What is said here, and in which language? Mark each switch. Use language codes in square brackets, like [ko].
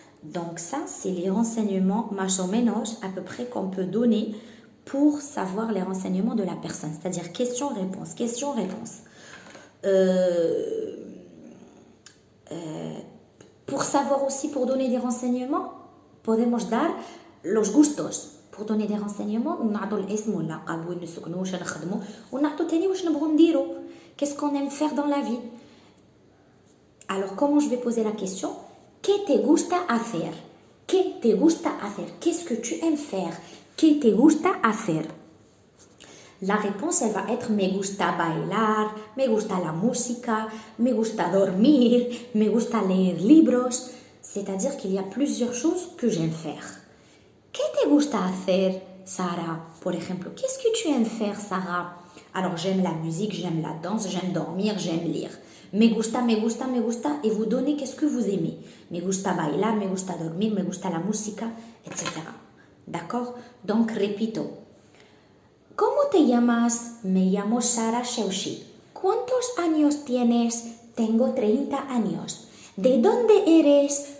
[fr] Donc ça, c'est les renseignements, [es] más o menos, [fr] à peu près qu'on peut donner pour savoir les renseignements de la personne. C'est-à-dire question-réponse, question-réponse. Pour savoir aussi, pour donner des renseignements, [es] podemos dar los gustos. [fr] Pour donner des renseignements, [ar] ونعطوا الاسم واللقب وين نسكنوا واش نخدموا ونعطوا تاني واش نبغوا نديروا. [fr] Qu'est-ce qu'on aime faire dans la vie? Alors, comment je vais poser la question? [es] ¿Qué te gusta hacer? ¿Qué te gusta hacer? [fr] Qu'est-ce que tu aimes faire? [es] ¿Qué te gusta hacer? [fr] La réponse, elle va être [es] me gusta bailar, me gusta la música, me gusta dormir, me gusta leer libros. [fr] C'est-à-dire qu'il y a plusieurs choses que j'aime faire. [es] ¿Qué te gusta hacer, Sarah? Por ejemplo, [fr] qu'est-ce que tu aimes faire, Sarah? Alors, j'aime la musique, j'aime la danse, j'aime dormir, j'aime lire. [es] Me gusta, me gusta, me gusta, [fr] et vous donnez qu'est-ce que vous aimez. [es] Me gusta bailar, me gusta dormir, me gusta la música, etc. [fr] D'accord? Donc, [es] repito. ¿Cómo te llamas? Me llamo Sara Sheushi. ¿Cuántos años tienes? Tengo 30 años. ¿De dónde eres?